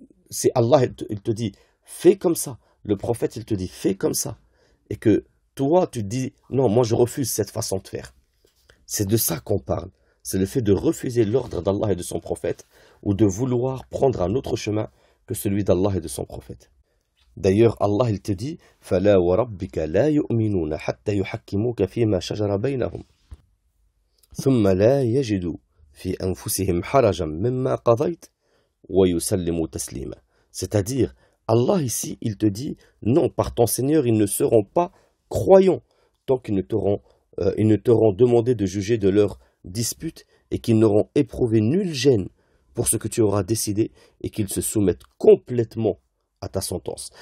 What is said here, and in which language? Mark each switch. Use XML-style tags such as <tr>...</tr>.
<fr>C'est Allah, il te dit « fais comme ça ». Le prophète, il te dit « fais comme ça ». Et que toi, tu te dis « non, moi je refuse cette façon de faire ». C'est de ça qu'on parle. C'est le fait de refuser l'ordre d'Allah et de son prophète, ou de vouloir prendre un autre chemin que celui d'Allah et de son prophète.</fr> <ar>D'ailleurs, Allah, il te dit فَلَا وَرَبِّكَ لَا يُؤْمِنُونَ حَتَّى يُحَكِّمُوكَ فِيمَا شَجَرَ بَيْنَهُمْ ثُمَّ لَا يَجِدُوا فِي أَنفُسِهِمْ حَرَجًا مِمَّا قَضَيْتَ وَيُسَلِّمُوا تَسْلِيمًا.</ar> <fr>C'est-à-dire, Allah ici, il te dit non, par ton Seigneur, ils ne seront pas croyants tant qu'ils ne t'auront demandé de juger de leur dispute et qu'ils n'auront éprouvé nulle gêne pour ce que tu auras décidé et qu'ils se soumettent complètement à ta sentence.</fr>